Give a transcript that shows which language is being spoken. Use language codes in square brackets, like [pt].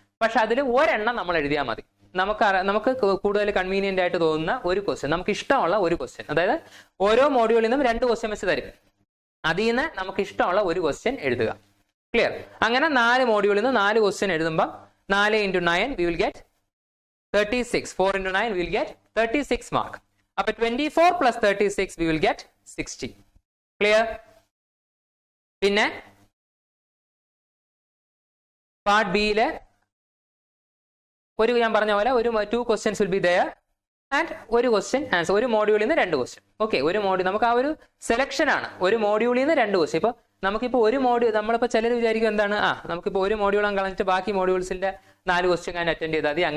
[ml] പക്ഷെ അതിൽ ഒരെണ്ണം നമ്മൾ എഴുതിയാൽ മതി. നമുക്ക് കൂടുതൽ കൺവീനിയന്റ് ആയിട്ട് തോന്നുന്ന ഒരു ക്വസ്റ്റ്യൻ, നമുക്ക് ഇഷ്ടമുള്ള ഒരു ക്വസ്റ്റ്യൻ. അതായത് ഓരോ മോഡ്യൂളിൽ നിന്നും 2 ക്വസ്റ്റ്യൻ വെച്ച് തരും. അതിൽ നിന്ന് നമുക്ക് ഇഷ്ടമുള്ള ഒരു ക്വസ്റ്റ്യൻ എഴുതുക. ക്ലിയർ? അങ്ങനെ 4 മോഡ്യൂളിൽ നിന്ന് 4 ക്വസ്റ്റ്യൻ എഴുതുമ്പോൾ [en] 4 into 9 we will get 36. 4 into 9 we will get 36 mark. അപ്പൊ 24 plus 36 we will get 60. Clear? [ml] പിന്നെ പാർട്ട് ബിയില് ഞാൻ പറഞ്ഞ പോലെ ഒരു [en] 2 questions will be there [ml] and ഒരു ക്വസ്റ്റ്യൻ ആൻസർ. ഒരു മോഡ്യൂളിൽ നിന്ന് 2 ക്വസ്റ്റ്യൻ. ഓക്കെ, ഒരു മോഡ്യൂൾ നമുക്ക് ആ ഒരു സെലക്ഷൻ ആണ്. ഒരു മോഡ്യൂളിൽ നിന്ന് 2 ക്വസ്റ്റ്യൻ. ഇപ്പൊ നമുക്കിപ്പോ ഒരു മോഡ്യൂൾ, നമ്മളിപ്പോ ചിലർ വിചാരിക്കും എന്താണ്, നമുക്കിപ്പോ ഒരു മോഡ്യൂൾ കളഞ്ഞിട്ട് ബാക്കി മോഡ്യൂൾസിന്റെ 4 ക്വസ്റ്റ്യൻ ഞാൻ അറ്റൻഡ് ചെയ്താൽ മതി.